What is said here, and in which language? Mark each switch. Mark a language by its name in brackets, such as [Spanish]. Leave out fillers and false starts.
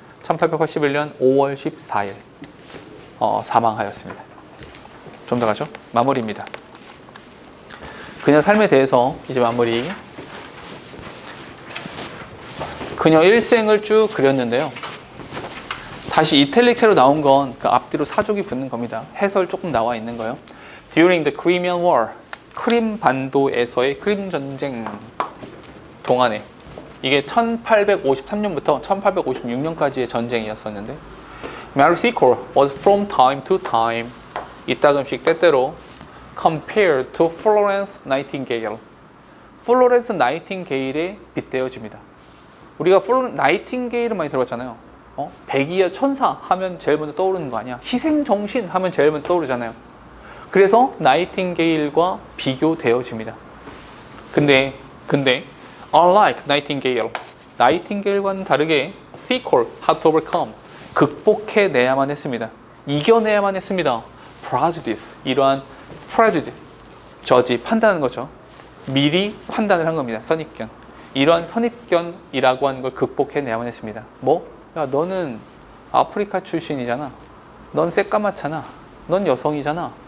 [Korean] 1881년 5월 14일 사망하였습니다. 좀 더 가죠. 마무리입니다. 그녀 삶에 대해서 이제 마무리. 그녀 일생을 쭉 그렸는데요. 다시 이탈릭체로 나온 건 그 앞뒤로 사족이 붙는 겁니다. 해설 조금 나와 있는 거예요. [English] During the Crimean War, [Korean] 크림 반도에서의 크림 전쟁 동안에 이게 1853년부터 1856년까지의 전쟁이었었는데 [English] Mary Secord was from time to time [Korean] 이따금씩 때때로 [English] compared to Florence Nightingale. [Korean] 플로렌스 나이팅게일에 빗대어집니다. 우리가 나이팅게일을 많이 들어봤잖아요. 백이야 천사 하면 제일 먼저 떠오르는 거 아니야? 희생정신 하면 제일 먼저 떠오르잖아요. 그래서 나이팅게일과 비교되어집니다. 근데 [English] unlike Nightingale, [Korean] 나이팅게일과는 다르게 [English] Secord had to overcome, [Korean] 극복해내야만 했습니다. 이겨내야만 했습니다. prejudice, 이러한 prejudice, 저지, 판단하는 거죠. 미리 판단을 한 겁니다. 선입견. 이러한 선입견이라고 하는 걸 극복해내야만 했습니다. 야, 너는 아프리카 출신이잖아. 넌 새까맣잖아. 넌 여성이잖아.